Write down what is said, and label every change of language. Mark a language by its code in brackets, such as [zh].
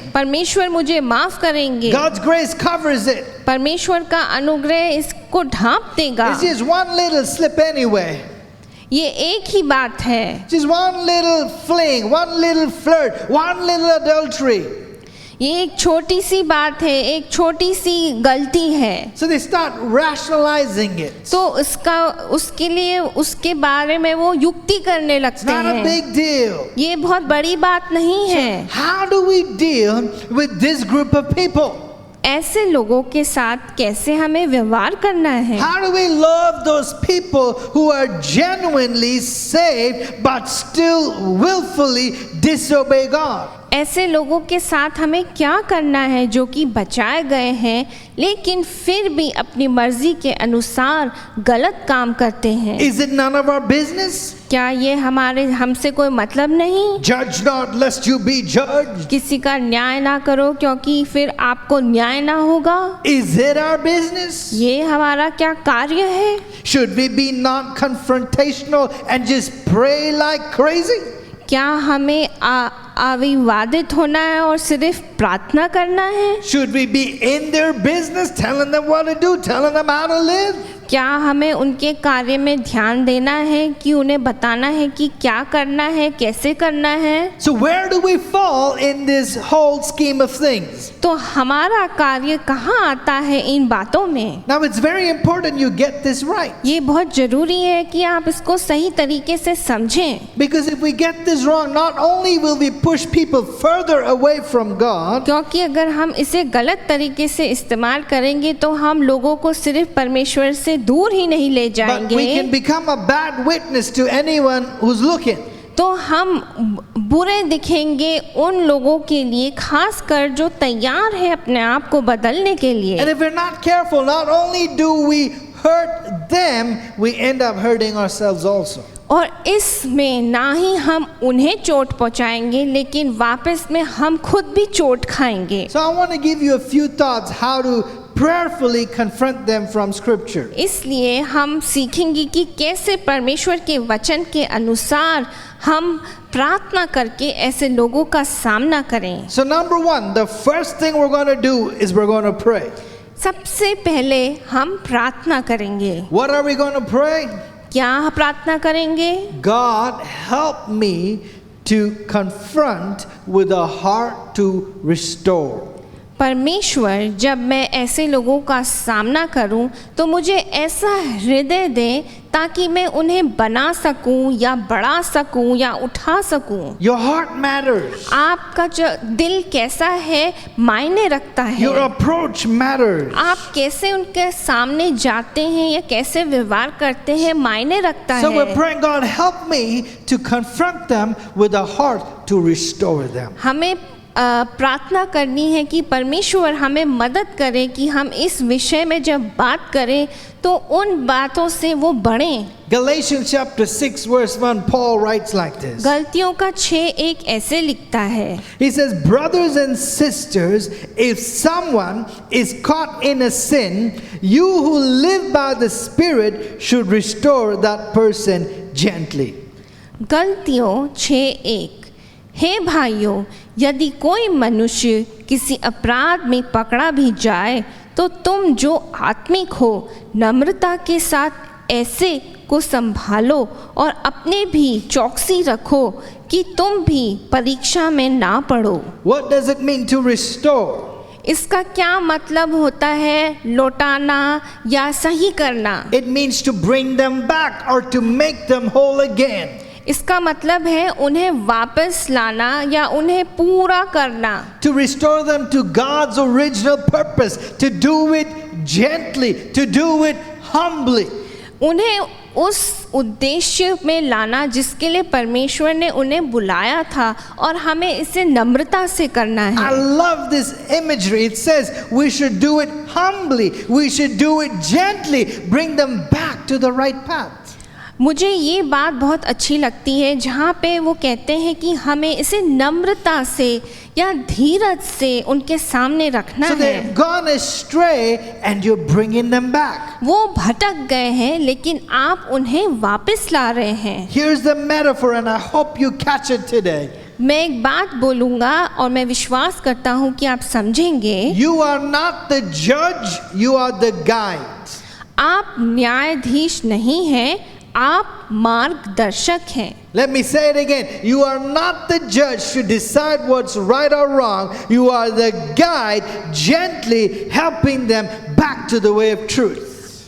[hi] परमेश्वर मुझे माफ करेंगे। [en] God's grace covers it. [hi] परमेश्वर का अनुग्रह इसको ढांप देगा। [en] It's just one little slip anyway. [hi] ये एक ही बात है। [en] Just one little fling, one little flirt, one little adultery. [hi] ये एक छोटी सी बात है, एक छोटी सी गलती है। [en] So they start rationalizing it. [hi] तो उसके लिए उसके बारे में वो युक्ति करने [en] It's [hi] लगते [en] not a [hi] हैं। [en] big deal. [hi] ये बहुत बड़ी बात नहीं है। [en] How do we deal with this group of people? [hi] ऐसे लोगों के साथ कैसे हमें व्यवहार करना है? [en] How do we love those people who are genuinely saved but still willfully disobey God? [hi] ऐसे लोगों के साथ हमें क्या करना है जो कि बचाए गए हैं लेकिन फिर भी अपनी मर्जी के अनुसार गलत काम करते हैं? [en] Is it none of our business? [hi] क्या ये हमसे कोई मतलब नहीं? [en] Judge not lest you be judged. [hi] किसी का न्याय ना करो क्योंकि फिर आपको न्याय ना होगा। [en] Is it our business? [hi] ये हमारा क्या कार्य है? [en] Should we be non-confrontational and just pray like crazy? [hi] क्या हमें अविवादित होना है और सिर्फ प्रार्थना करना है? [en] Should we be in their business, telling them what to do, telling them how to live? [hi] क्या हमें उनके कार्य में ध्यान देना है कि उन्हें बताना है कि क्या करना है, कैसे करना है? [en] So where do we fall in this whole scheme of things? [hi] तो हमारा कार्य कहाँ आता है इन बातों में? [en] Now it's very important you get this right. [hi] ये बहुत जरूरी है कि आप इसको सही तरीके से समझें। [en] Because if we get this wrong, not only will we push people further away from God, [hi] क्योंकि अगर हम इसे गलत तरीके से इस्तेमाल करेंगे तो हम लोगों को सिर्फ परमेश्वर से दूर ही नहीं ले [en] but we can [hi] जाएंगे, [en] become a bad witness to anyone who's looking. [hi] तो हम बुरे दिखेंगे उन लोगों के लिए, खास कर जो तैयार है अपने आप को बदलने के लिए। [en] And if we're not careful, not only do we hurt them, we end up hurting ourselves also. [hi] और इसमें ना ही हम उन्हें चोट पहुंचाएंगे, लेकिन वापस में हम खुद भी चोट खाएंगे। [en] So I want to give you a few thoughts how to prayerfully confront them from scripture. [hi] इसलिए हम सीखेंगे कि कैसे परमेश्वर के वचन के अनुसार हम प्रार्थना करके ऐसे लोगों का सामना करें। [en] So number one, the first thing we're going to do is we're going to pray. [hi] सबसे पहले हम प्रार्थना करेंगे। [en] What are we going to pray? [hi] क्या प्रार्थना करेंगे? [en] God, help me to confront with a heart to restore. [hi] परमेश्वर, जब मैं ऐसे लोगों का सामना करूं तो मुझे ऐसा हृदय दे ताकि मैं उन्हें बना सकूं या बढ़ा सकूं या उठा सकूं। [en] Your heart matters. [hi] आपका जो दिल कैसा है मायने रखता है। [en] Your approach matters. [hi] आप कैसे उनके सामने जाते हैं या कैसे व्यवहार करते हैं मायने रखता [en] So we're [hi] है। [en] praying, God, help me to confront them with a heart to restore them. [hi] हमें प्रार्थना करनी है कि परमेश्वर हमें मदद करे कि हम इस विषय में जब बात करें तो उन बातों से वो बढ़ें। [en] Galatians chapter 6 verse 1, Paul writes like this. [hi] गलतियों का 6:1 ऐसे लिखता है। [en] He says, brothers and sisters, if someone is caught in a sin, you who live by the Spirit should restore that person gently. [hi] गलतियों 6:1, हे भाइयों, यदि कोई मनुष्य किसी अपराध में पकड़ा भी जाए तो तुम जो आत्मिक हो नम्रता के साथ ऐसे को संभालो और अपने भी चौकसी रखो कि तुम भी परीक्षा में ना पड़ो। [en] What does it mean to restore? [hi] इसका क्या मतलब होता है लौटाना या सही करना? [en] It means to bring them back or to make them whole again. [hi] इसका मतलब है उन्हें वापस लाना या उन्हें पूरा करना। [en] To restore them to God's original purpose, to do it gently, to do it humbly. [hi] उन्हें उस उद्देश्य में लाना जिसके लिए परमेश्वर ने उन्हें बुलाया था और हमें इसे नम्रता से करना [en] I [hi] है। [en] love this imagery. It says we should do it humbly, we should do it gently, bring them back to the right path. [hi] मुझे ये बात बहुत अच्छी लगती है जहाँ पे वो कहते हैं कि हमें इसे नम्रता से या धीरज से उनके सामने रखना [en] So [hi] है। [en] they've gone astray and you're bringing them back. [hi] वो भटक गए हैं लेकिन आप उन्हें वापस ला रहे हैं। [en] Here's the metaphor and I hope you catch it today. [hi] मैं एक बात बोलूँगा और मैं विश्वास करता हूँ कि आप समझेंगे। [en] You are not the judge, you are the guide. [hi] आप न्यायाधीश नहीं हैं, आप मार्गदर्शक हैं। [en] Let me say it again. You are not the judge to decide what's right or wrong. You are the guide, gently helping them back to the way of truth.